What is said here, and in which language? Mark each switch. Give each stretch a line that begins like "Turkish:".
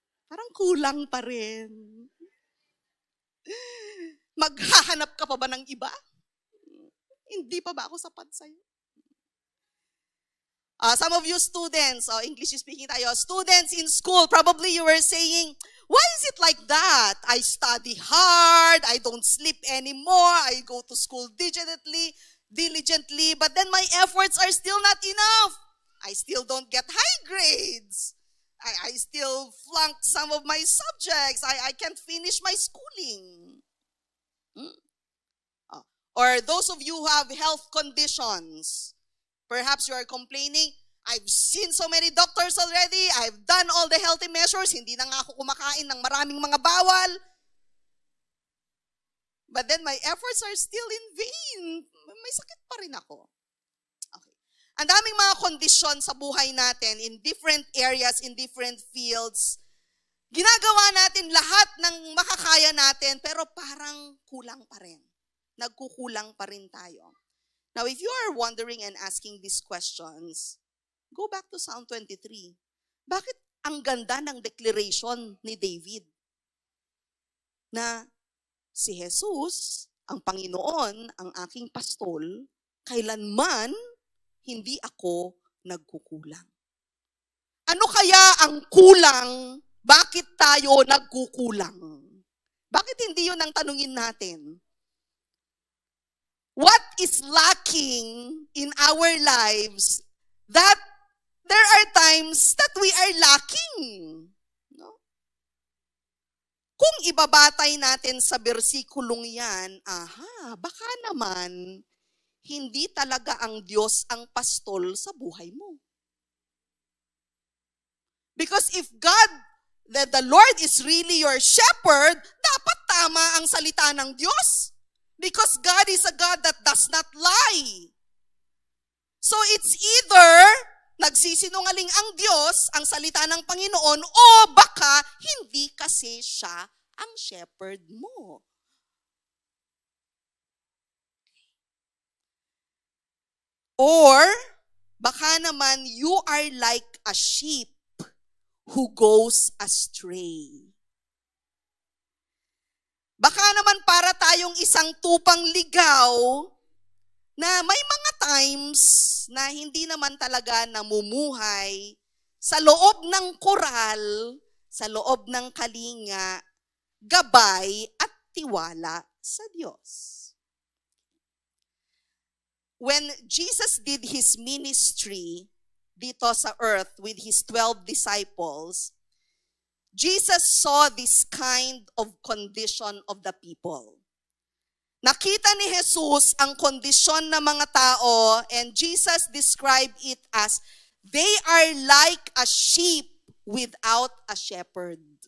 Filipino: Parang kulang pa rin. Maghahanap ka pa ba ng iba? Hindi pa ba ako sapat sa iyo?
English: Some of you students, English speaking tayo, students in school, probably you were saying, why is it like that? I study hard, I don't sleep anymore, I go to school diligently, but then my efforts are still not enough. I still don't get high grades. I still flunk some of my subjects. I can't finish my schooling. Or those of you who have health conditions, perhaps you are complaining, I've seen so many doctors already, I've done all the healthy measures,
Filipino: hindi na nga ako kumakain ng maraming mga bawal.
English: But then my efforts are still in vain.
Filipino: May sakit pa rin ako. Okay. Ang daming mga kondisyon sa buhay natin
English: in different areas, in different fields.
Filipino: Ginagawa natin lahat ng makakaya natin, pero parang kulang pa rin. Nagkukulang pa rin tayo.
English: Now, if you are wondering and asking these questions, go back to Psalm 23.
Filipino: Bakit ang ganda ng declaration ni David? Na si Jesus, ang Panginoon, ang aking pastol, kailanman hindi ako nagkukulang. Ano kaya ang kulang? Bakit tayo nagkukulang? Bakit hindi yun ang tanungin natin?
English: What is lacking in our lives that there are times that we are lacking?
Filipino: No? Kung ibabatay natin sa bersikulong yan, baka naman hindi talaga ang Diyos ang pastol sa buhay mo.
English: Because if God, the Lord is really your shepherd,
Filipino: dapat tama ang salita ng Diyos.
English: Because God is a God that does not lie. So it's either
Filipino: nagsisinungaling ang Diyos, ang salita ng Panginoon, o baka hindi kasi siya ang shepherd mo.
English: Or,
Filipino: baka naman
English: you are like a sheep who goes astray.
Filipino: Baka naman para tayong isang tupang ligaw na may mga times na hindi naman talaga namumuhay sa loob ng koral, sa loob ng kalinga, gabay at tiwala sa Diyos.
English: When Jesus did His ministry
Filipino: dito sa
English: earth with His 12 disciples, Jesus saw this kind of condition of the people.
Filipino: Nakita ni Jesus ang kondisyon ng mga tao,
English: and Jesus described it as, they are like a sheep without a shepherd.